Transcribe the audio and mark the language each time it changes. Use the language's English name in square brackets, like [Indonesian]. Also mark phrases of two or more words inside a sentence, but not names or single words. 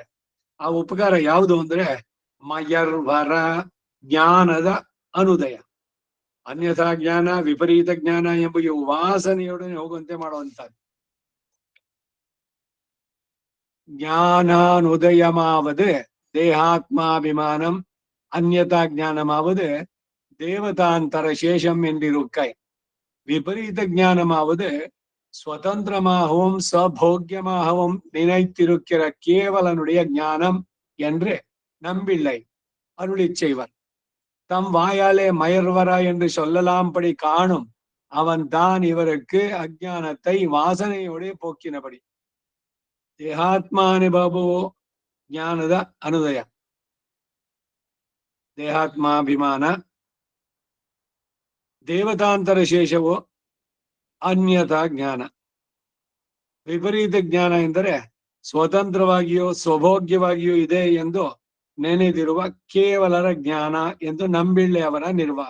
[Kannada] ಆ ಉಪಕಾರ ಯಾವುದು ಅಂದ್ರೆ ಮಯರ್ವರ ಜ್ಞಾನದ ಅನುದಯ. ಅನ್ಯಥಾ ಜ್ಞಾನ, ವಿಪರೀತ ಜ್ಞಾನ ಎಂಬ ವಾಸನೆಯೊಡನೆ ಹೋಗುವಂತೆ ಮಾಡುವಂತದ್ದು. [Tamil] ஞானானுதயமாவது தேஹாத்மாபிமானம், அந்யதா ஞானமாவது தேவதாந்தர சேஷம் என்றிருக்கை. விபரீத ஞானமாவது சுதந்திரமாகவும் சபோக்கியமாகவும் நினைத்திருக்கிற கேவலனுடைய ஞானம் என்று நம்பிள்ளை அருளிச் செய்வர். தம் வாயாலே மயர்வர என்று சொல்லலாம்படி காணும் அவன் தான் இவருக்கு அஜானத்தை வாசனையோടെ போக்கினபடி. [Kannada] ದೇಹಾತ್ಮಾನುಭವೋ ಜ್ಞಾನದ ಅನುದಯ. ದೇಹಾತ್ಮಾಭಿಮಾನ, ದೇವತಾಂತರ ಶೇಷವೋ ಅನ್ಯತಾ ಜ್ಞಾನ. ವಿಪರೀತ ಜ್ಞಾನ ಎಂದರೆ ಸ್ವತಂತ್ರವಾಗಿಯೋ ಸ್ವಭೋಗ್ಯವಾಗಿಯೋ ಇದೆ ಎಂದು ನೆನೆದಿರುವ ಕೇವಲರ ಜ್ಞಾನ ಎಂದು ನಂಬಿಳ್ಳೆ ಅವರ ನಿರ್ವಾಹ.